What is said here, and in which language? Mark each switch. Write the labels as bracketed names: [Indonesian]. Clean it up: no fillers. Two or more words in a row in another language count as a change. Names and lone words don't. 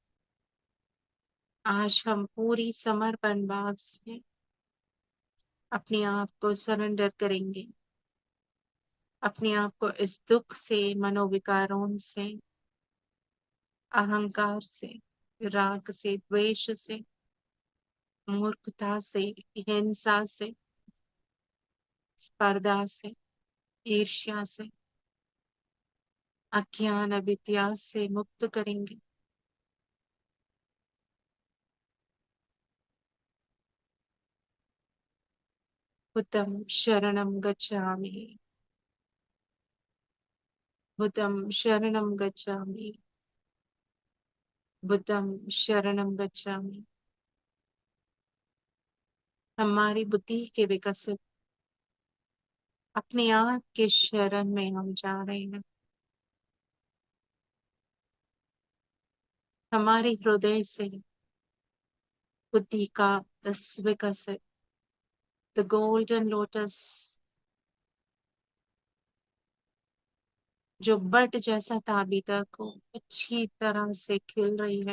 [Hindi] आज हम पूरी समर्पण भाव से अपने आप को सरेंडर करेंगे, अपने आप को इस दुख से, मनोविकारों से, अहंकार से, राग से, द्वेष से, मूर्खता से, हिंसा से, स्पर्धा से, ईर्ष्या से, अज्ञान अविद्या से मुक्त करेंगे। [Pali] बुद्धं शरणं गच्छामि, बुद्धं शरणं गच्छामि, बुद्धं शरणं गच्छामि। [Hindi] हमारी बुद्धि के विकसित अपने आप के शरण में हम जा रहे हैं। हमारे हृदय से बुद्धि का इस विकसित [English] the golden lotus [Hindi] जो बट जैसा था अभी तक वो अच्छी तरह से खिल रही है।